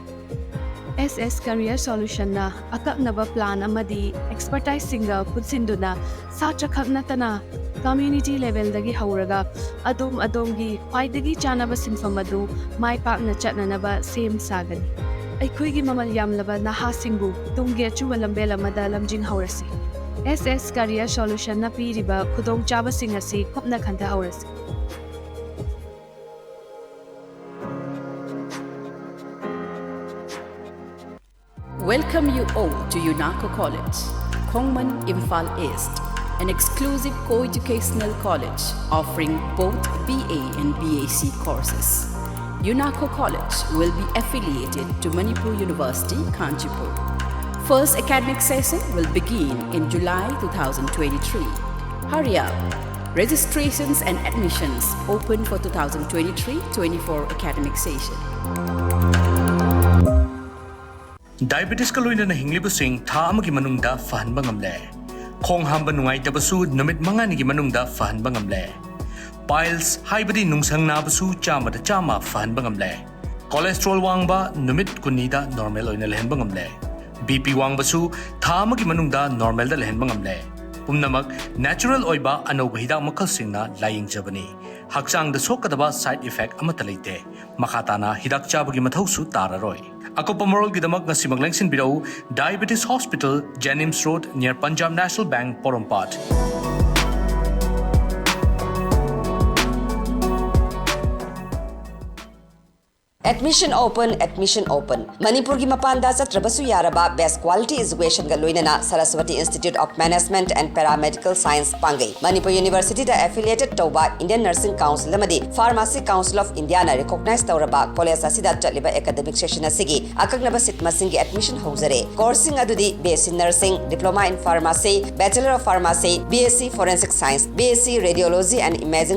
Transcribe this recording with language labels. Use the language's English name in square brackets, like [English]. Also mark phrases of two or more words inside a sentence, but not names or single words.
[Manipuri] SS Career Solution na akaknaba plan amadi expertise singa putsinduna sacha khaknatana [English] community level [Manipuri] dagi hauraga adom gi paidagi chanaba sinfamadu mai pakna chatnanaba same sagani aikhoigi mamal yamlaba naha singbu tungge chuwa lambela mada lamjing haurasi SS Career Solution na piriba khudong chaba singasi khopna khanta haurasi [English] Welcome you all to UNACO College, Kongman Imphal East, an exclusive co-educational college offering both BA and BAC courses. UNACO College will be affiliated to Manipur University, Kanchipur. First academic session will begin in July 2023. Hurry up! Registrations and admissions open for 2023-24 academic session. [Manipuri] Diabetes ka loina na hinglibusing tha amagi manungda fahanba ngamle. Khong hamba nungai tabasu numit mangani gi manungda fahanba ngamle. Piles haibadi nungsang na basu chama da chama fahanba ngamle. Cholesterol wangba numit kunida normal oina lehenba ngamle. BP wangbasu tha amagi manungda normal da lehenba ngamle. Pumnamak natural oiba anoba hidak makal singna laying jabani. Haksang da sokadaba [English] side effect [Manipuri] amata leite. Makatana hidak chabagi mathausu tararoi. Akopa moral gidamak nga simaglangsing biraw Diabetes Hospital, Jennings Road near Punjab National Bank, Porompat. [English] Admission open. [Manipuri] Manipur gi mapanda chatrabasu yaraba [English] best quality education [Manipuri] ga loinana Saraswati Institute of Management and Paramedical Science pangai. Manipur University da affiliated toba Indian Nursing Council amadi Pharmacy Council of India na recognize tawraba college asida chaliba [English] academic session [Manipuri] asigi akaknaba sit masing gi admission housare. [English] Coursing adudi BSc Nursing, Diploma in Pharmacy, Bachelor of Pharmacy, BSc Forensic Science, BSc Radiology and Imaging